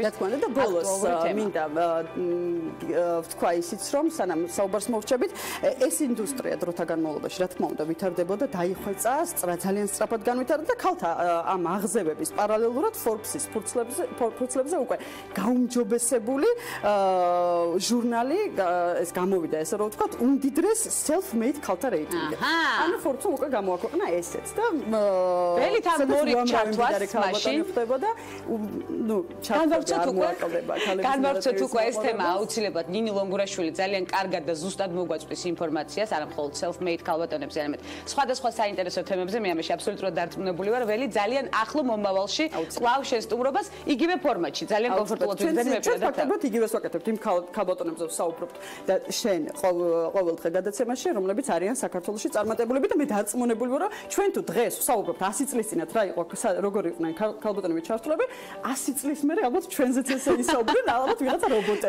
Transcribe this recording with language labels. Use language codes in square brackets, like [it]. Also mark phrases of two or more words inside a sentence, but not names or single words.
[ka] რა თქმა უნდა და ბოლოს მინდა ვთქვა ისიც რომ სანამ საუბარს მოვჩებით, ეს ინდუსტრია დროთა განმავლობაში რა თქმა უნდა ვითარდებოდა, დაიხვეწა, ძალიან სწრაფად განვითარდა და ქალთა ამ აღზევების პარალელურად Forbes-ის ფურცლებზე უკვე გაუმჯობესებული ჟურნალი ეს გამოვიდა, ესე რომ ვთქვათ, უმდიდრეს self-made ქალთა რეიტინგი. ანუ Forbes-ում უკვე გამოაქვეყნა ესეც და ველით ამ მორი ჩართვას მაშინ ხდებოდა, ნუ განვავრცოთ უკვე ეს თემა აუცილებლად ნინი ლონგურაშვილი ძალიან კარგად და ზუსტად მოგვაწვდის ინფორმაციას, არა მხოლოდ self-made ქალბატონებს, არამედ სხვადასხვა საინტერესო თემებზე მე ამაში აბსოლუტურად დარწმუნებული ვარ, ველი ძალიან ახლო მომავალში კვლავ შესტუმრობას იგივე ფორმატში, ძალიან კომფორტულად ვიძებნები და ფაქტობრივად იგივეს ვაკეთებთ იმ ქალბატონებზე ვსაუბრობთ და შენ ყოველდღე გადაცემაში, რომლებიც არიან საქართველოში წარმატებულები და მე დარწმუნებული ვარ, რომ ჩვენ თუ დღეს ვსაუბრობთ 100 წლის წინათ რა იყო, როგორი იყვნენ ქალბატონების ჩართულები, 100 წლის მერე ალბათ ჩვენზეც ესე ისაუბრენ, ალბათ ვიღაცა რობოტები.